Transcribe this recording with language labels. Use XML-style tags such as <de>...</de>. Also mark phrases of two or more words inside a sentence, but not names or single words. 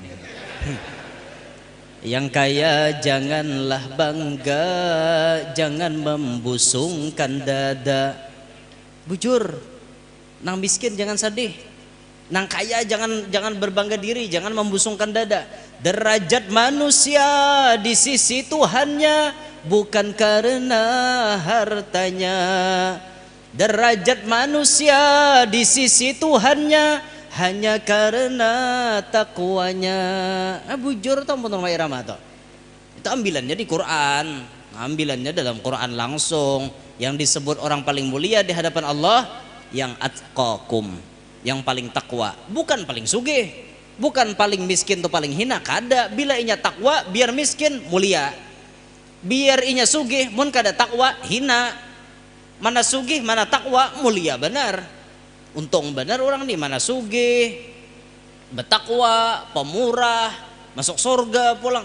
<id>Yang kaya janganlah bangga, jangan membusungkan dada. Bujur, nang miskin jangan sedih, nang kaya jangan berbangga diri, jangan membusungkan dada. Derajat manusia di sisi Tuhannya bukan karena hartanya. Derajat manusia di sisi Tuhannya hanya karena takwanya. Bujur tau pun rumah irama toh. Itu ambilannya di Quran, ambilannya dalam Quran langsung. Yang disebut orang paling mulia di hadapan Allah yang atqakum, yang paling takwa, bukan paling sugih, bukan paling miskin atau paling hina.</id> <bjn>Kada, bila inya takwa biar miskin mulia, biar inya sugih mun kada takwa hina.</bjn> <id>Mana sugih mana takwa mulia benar. Untung benar orang nih mana sugih, bertakwa, pemurah, masuk surga pulang.</id>